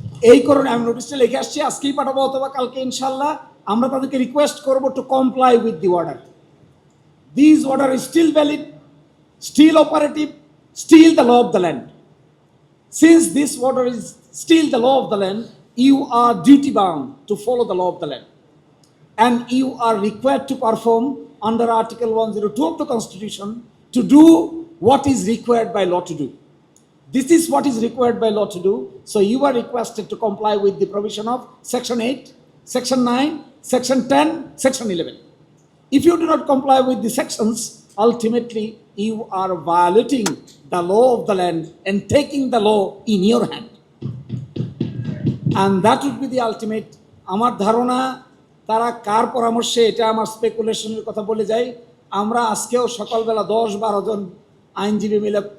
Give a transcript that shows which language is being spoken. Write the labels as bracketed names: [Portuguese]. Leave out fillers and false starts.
[Bangla] এই কারণে আমি নোটিশটা লিখে আসছি, আজকেই পাঠাবো অথবা কালকে ইনশাল্লাহ। আমরা তাদেরকে রিকোয়েস্ট করবো [English] To comply with the order. This order is still valid, still operative, still the law of the land. Since this order is still the law of the land, you are duty bound to follow the law of the land, and you are required to perform under Article 102 of the Constitution to do what is required by law to do. This is what is required by law to do. So you are requested to comply with the provision of Section 8, Section 9, Section 10, Section 11. If you do not comply with the sections, ultimately you are violating the law of the land and taking the law in your hand. And that would be the ultimate. [Bangla] আমার ধারণা তারা কার পরামর্শে, এটা আমার স্পেকুলেশনের কথা বলে যাই। আমরা আজকেও সকালবেলা 10-12 জন আইনজীবী মিলে